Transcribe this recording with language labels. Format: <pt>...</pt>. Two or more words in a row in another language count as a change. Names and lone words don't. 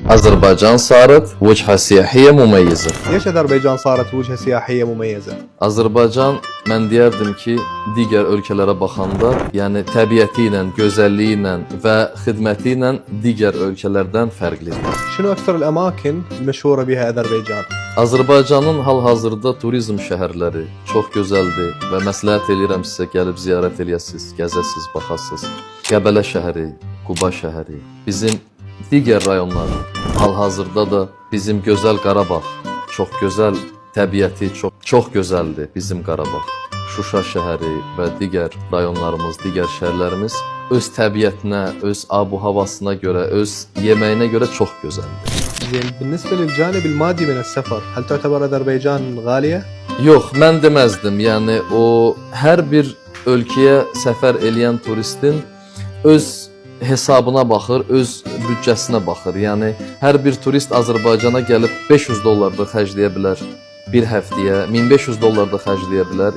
<ar>أذربيجان صارت وجهة سياحية مميزة. ليش أذربيجان صارت وجهة سياحية مميزة؟</ar> <az>Azərbaycan, mən deyərdim ki, digər ölkələrə baxanda, yəni təbiəti ilə, gözəlliyi ilə və xidməti ilə digər ölkələrdən fərqlidir.</az> <ar>شنو أكثر الأماكن المشهورة بها أذربيجان؟</ar> <az>Azərbaycanın hal-hazırda turizm şəhərləri çox gözəldir və məsləhət edirəm sizə gəlib ziyarət eləyəsiniz, gəzəsiniz, baxasınız. Qəbələ şəhəri, Quba şəhəri, bizim digər rayonlar, hal-hazırda da bizim gözəl Qarabağ, çox gözəl təbiəti, çox gözəldir bizim Qarabağ. Şuşa şəhəri və digər rayonlarımız, digər şəhərlərimiz öz təbiətinə, öz abu-havasına görə, öz yeməyinə görə çox gözəldir.</az> <ar>زين بالنسبة للجانب المادي من السفر، هل تعتبر أذربيجان غالية؟</ar> <az>Yox, mən deməzdim. Yəni o hər bir ölkəyə səfər eləyən turistin öz hesabına baxır, öz büdcəsinə baxır. Yəni hər bir turist Azərbaycana gəlib $500 da xərcləyə bilər bir həftəyə, $1500 da xərcləyə bilər.</az>